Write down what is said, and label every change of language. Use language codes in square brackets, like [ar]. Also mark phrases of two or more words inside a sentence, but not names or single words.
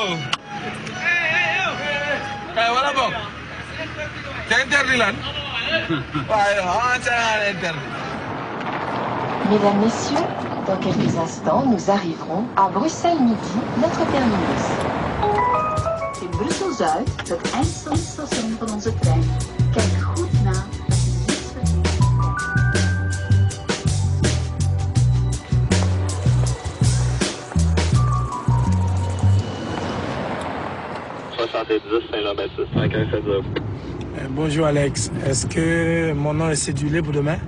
[fr] Voilà bon. C'est interdit là. Mesdames, Messieurs, dans quelques instants, nous arriverons à Bruxelles Midi, notre terminus. [nl] Brussel Zuid het eindstation van onze trein. Kijk goed na. [fr] Bonjour Alex, est-ce que mon nom est cédulé pour demain?